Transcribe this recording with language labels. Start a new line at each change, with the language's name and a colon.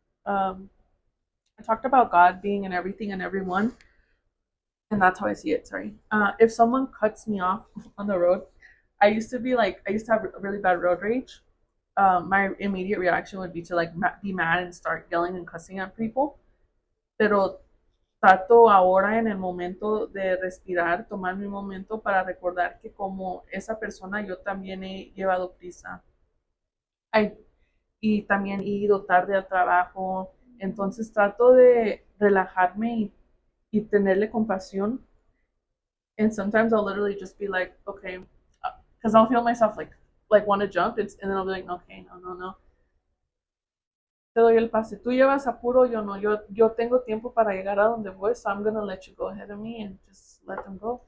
English: I talked about God being in everything and everyone, and that's how I see it. Sorry. If someone cuts me off on the road, I used to have really bad road rage. My immediate reaction would be to like be mad and start yelling and cussing at people.
Spanish: Pero trato ahora en el momento de respirar, tomar mi momento para recordar que como esa persona yo también he llevado prisa. Y también he ido tarde al trabajo. Entonces trato de relajarme y tenerle compasión.
English: And sometimes I'll literally just be like, okay, because I'll feel myself like want to jump, and then I'll be like, okay, no.
Spanish: Te doy el pase. Tú llevas apuro, yo no. Yo tengo tiempo para llegar a donde voy, so I'm gonna let you go ahead of me and just let them go.